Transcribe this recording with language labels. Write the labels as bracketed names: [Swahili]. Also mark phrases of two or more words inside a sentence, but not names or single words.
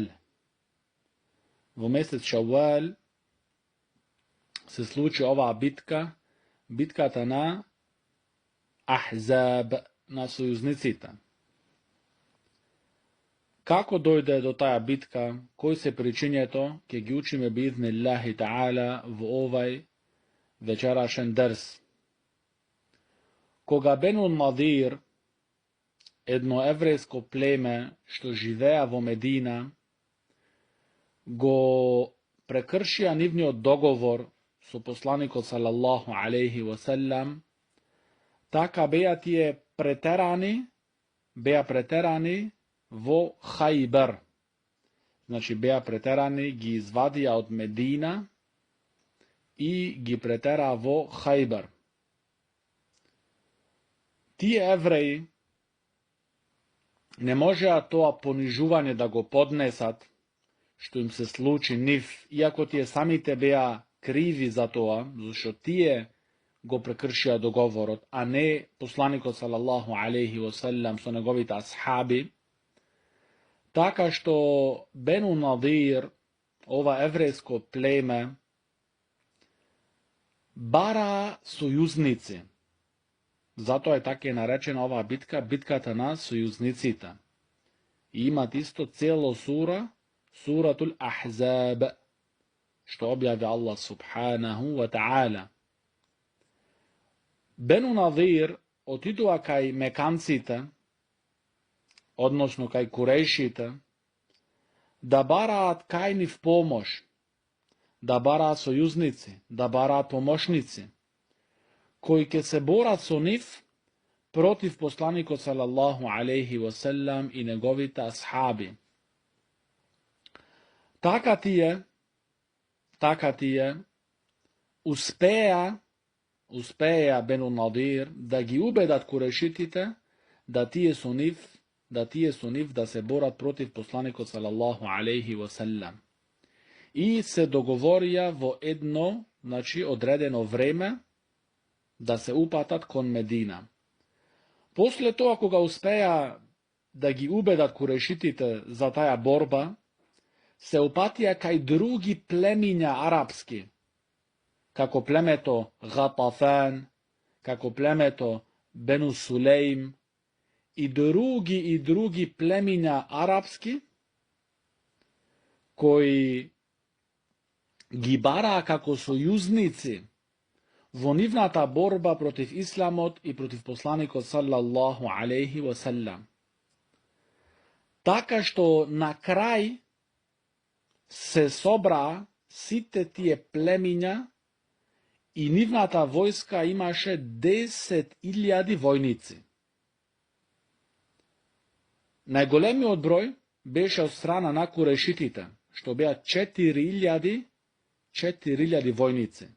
[Macedonian] Во месец Šawwal се случи ова битката на Ahzab, на сојузницита. Како дојде до таја битка, кои се причиње то, ќе ги учиме [Arabic] بإذن الله تعالى [Macedonian] в овај вечерашен дерс. Кога Benu Nadir, едно еврејско племе што живеја во Medina, го прекршија нивнио договор су послаником [Arabic] صلى الله عليه وسلم, [Macedonian] така беја ти је претерани во Hajber. Значи беја претерани ги извадија од Medina и ги претера во Hajber. Ти евреи не може то понижување да го поднесат, што им се случи нив, иако ти је сами тебеја криви за то, што ти је го прекршија договорот, а не посланико [Arabic] صلى الله عليه وسلم [Macedonian] су његовите асхаби. Така што Benu Nadir, ова еврејско племе, бара сојузници. Зато је тако наречена ова битка, битката на сојузницита. И има исто цијело suratul Ahzab, што објави Allah [Arabic] سبحانه وتعالى. [Macedonian] Benu Nadir отидува кај Меканците, односно кај Курејшите, да бараат кајнив помош, да бара сојузници, да бара помошници, кои ќе се борат со нив против посланика [Arabic] صلى الله عليه وسلم [Macedonian] и његовита асхаби. Така ти је успеја Benu Nadir да ги убедат Курешитите да ти је су нив да се борат против посланика [Arabic] صلى الله عليه وسلم. [Macedonian] И се договорија во едно, значи одредено време, да се упатат кон Medina. После то, ако га успеја да ги убедат курешитите за тая борба, се упатија кај други племиња арапски, како племето Гатафан, како племето Бену Сулейм и други племиња арапски, кои ги бараа како сојузници во нивната борба против исламот и против посланикот [Arabic] صلى الله عليه وسلم. [Macedonian] Така што на крај се собраа сите тие племиња и нивната војска имаше 10.000 војници. Најголемиот број беше од страна на курешитите, што беа 4.000 војници.